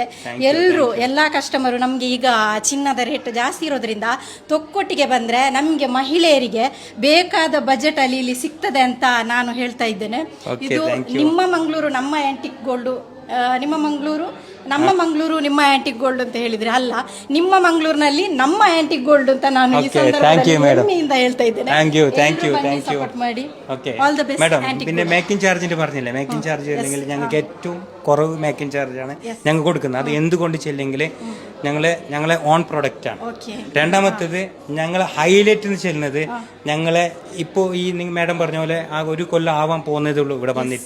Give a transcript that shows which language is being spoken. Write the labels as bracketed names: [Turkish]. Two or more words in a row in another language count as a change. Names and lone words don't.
[Kannada] ಎಲ್ಲ ಕಸ್ಟಮರು ನಮಗೆ ಈಗ ಚಿನ್ನದ ರೇಟ್ ಜಾಸ್ತಿ ಇರೋದ್ರಿಂದ ತೊಕ್ಕೊಟ್ಟಿಗೆ ಬಂದರೆ ನಮಗೆ ಮಹಿಳೆಯರಿಗೆ ಬೇಕಾದ ಬಜೆಟ್ ಅಲ್ಲಿ ಇಲ್ಲಿ ಸಿಗ್ತದೆ ಅಂತ ನಾನು ಹೇಳ್ತಾ ಇದ್ದೇನೆ. ಇದು ನಿಮ್ಮ ಮಂಗಳೂರು ನಮ್ಮ ಆಂಟಿಕ್ ಗೋಲ್ಡ್, ನಿಮ್ಮ ಮಂಗಳೂರು ನಿಮ್ಮ ಆಂಟಿಕ್ ಗೋಲ್ಡ್ ಅಂತ ಹೇಳಿದ್ರೆ ಅಲ್ಲ, ನಿಮ್ಮ ಮಂಗಳೂರಿನಲ್ಲಿ ನಮ್ಮ ಆಂಟಿಕ್ ಗೋಲ್ಡ್ ಅಂತ ನಾನು ಈ ಸಂದರ್ಭದಲ್ಲಿ ಹೆಮ್ಮೆಯಿಂದ ಹೇಳ್ತಾ ಇದ್ದೇನೆ. [English] thank you [Kannada] സപ്പോർട്ട് ಮಾಡಿ. [English] all the best. [Malayalam] മാഡം, പിന്നെ മേക്കിംഗ് ചാർജിന്റെ പറഞ്ഞില്ലേ, [English] making charge [Malayalam] അല്ലെങ്കിൽ ഞങ്ങൾക്ക് ഏറ്റവും കുറവ് മേക്കിംഗ് ചാർജാണ് ഞങ്ങൾ കൊടുക്കുന്നത്. അത് എന്തുകൊണ്ട് ചെല്ലെങ്കിൽ ഞങ്ങളെ [English] own product [Malayalam] ആണ്. രണ്ടാമത്തേത് ഞങ്ങൾ ഹൈലൈറ്റ് എന്ന് ചെല്ലുന്നത് ഞങ്ങളെ ഇപ്പോൾ ഈ മാഡം പറഞ്ഞ പോലെ ആ ഒരു കൊല്ലം ആവാൻ പോകുന്നതേ ഉള്ളൂ ഇവിടെ വന്നിട്ട്.